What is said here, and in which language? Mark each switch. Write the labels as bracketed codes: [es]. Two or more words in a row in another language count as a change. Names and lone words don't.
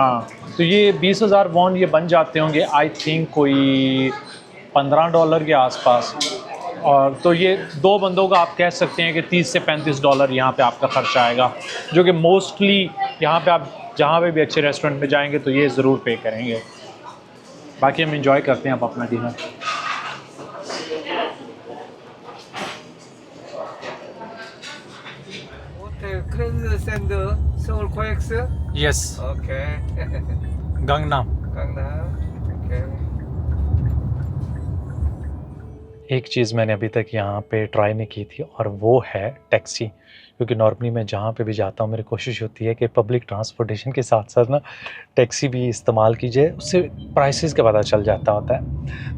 [hi] हाँ, तो ये 20,000 वॉन ये बन जाते होंगे [en] I think [hi] कोई $15 के आसपास। और तो ये 2 बंदों का आप कह सकते हैं कि $30 से $35 यहाँ पे आपका खर्चा आएगा, जो कि मोस्टली यहाँ पे आप जहाँ पे भी अच्छे रेस्टोरेंट में जाएंगे तो ये ज़रूर पे करेंगे। बाकी हम इंजॉय करते हैं अब अपना डिनर। [ko] 호텔 크랜드 샌드 서울 코엑스. यस, 오케이. गंगनाम। 강남. 오케이. [hi] एक चीज़ मैंने अभी तक यहाँ पे ट्राई नहीं की थी और वो है टैक्सी, क्योंकि नॉर्मली मैं जहाँ पे भी जाता हूँ मेरी कोशिश होती है कि [en] public transportation [hi] के साथ साथ ना टैक्सी भी इस्तेमाल की जाए, उससे प्राइसेस का पता चल जाता होता है।